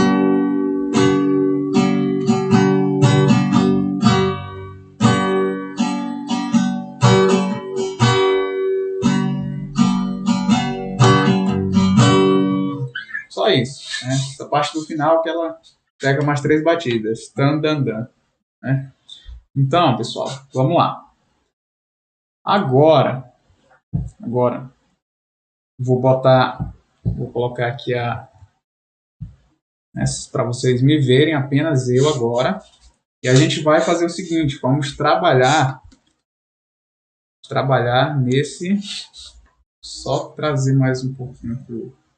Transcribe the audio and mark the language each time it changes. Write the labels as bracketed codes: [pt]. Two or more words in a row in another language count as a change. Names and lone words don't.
[pt] Só isso, né? Essa parte do final que ela pega umas 3 batidas. Tan, dan, dan, né? Então, pessoal, vamos lá. Agora, vou colocar aqui para vocês me verem, apenas eu agora. E a gente vai fazer o seguinte, vamos trabalhar nesse, só trazer mais um pouquinho aqui.